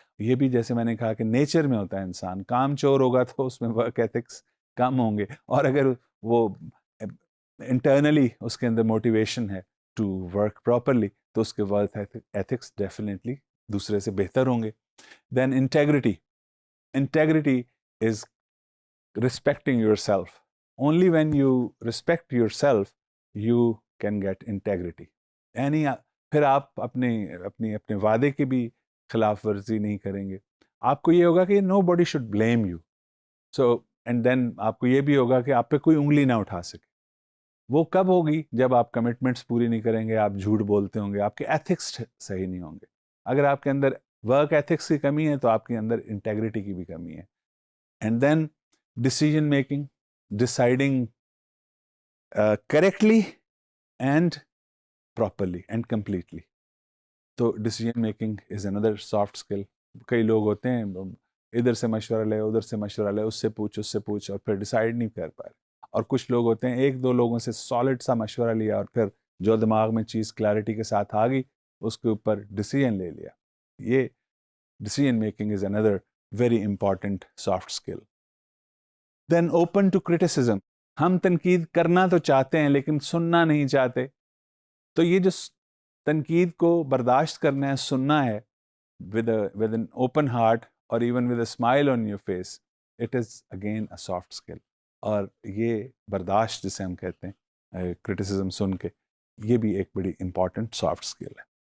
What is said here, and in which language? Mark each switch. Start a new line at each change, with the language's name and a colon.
Urdu: یہ بھی جیسے میں نے کہا کہ نیچر میں ہوتا ہے انسان، کام چور ہوگا تو اس میں ورک ایتھکس کم ہوں گے، اور اگر وہ انٹرنلی اس کے اندر موٹیویشن ہے ٹو ورک پراپرلی تو اس کے ورک ایتھکس ڈیفینیٹلی دوسرے سے بہتر ہوں گے.
English: Then integrity is respecting yourself. Only when you respect yourself you can get integrity.
Urdu: یعنی پھر آپ اپنے وعدے کی بھی خلاف ورزی نہیں کریں گے. آپ کو یہ ہوگا کہ
English: nobody should blame you. So and then
Urdu: آپ کو یہ بھی ہوگا کہ آپ پہ کوئی انگلی نہ اٹھا سکے. وہ کب ہوگی؟ جب آپ کمٹمنٹس پوری نہیں کریں گے، آپ جھوٹ بولتے ہوں گے، آپ کے ایتھکس صحیح نہیں ہوں گے. اگر آپ کے اندر ورک ایتھکس کی کمی ہے تو آپ کے اندر انٹیگریٹی کی بھی کمی ہے.
English: And then decision making, deciding correctly and properly and completely. تو decision making is another soft skill.
Urdu: کئی لوگ ہوتے ہیں ادھر سے مشورہ لے، ادھر سے مشورہ لے، اس سے پوچھ اور پھر ڈیسائیڈ نہیں کر پائے. اور کچھ لوگ ہوتے ہیں ایک دو لوگوں سے سالڈ سا مشورہ لیا اور پھر جو دماغ میں چیز کلیئرٹی کے ساتھ آ گئی اس کے اوپر ڈیسیجن لے لیا.
English: یہ decision making is another very important soft skill. Then open to criticism.
Urdu: ہم تنقید کرنا تو چاہتے ہیں لیکن سننا نہیں چاہتے. تو یہ جو تنقید کو برداشت کرنا ہے, سننا ہے
English: with an open heart or even with a smile on your face, it is again a soft skill.
Urdu: اور یہ برداشت جسے ہم کہتے ہیں کرٹیسزم سن کے, یہ بھی ایک بڑی امپورٹنٹ سافٹ اسکل ہے.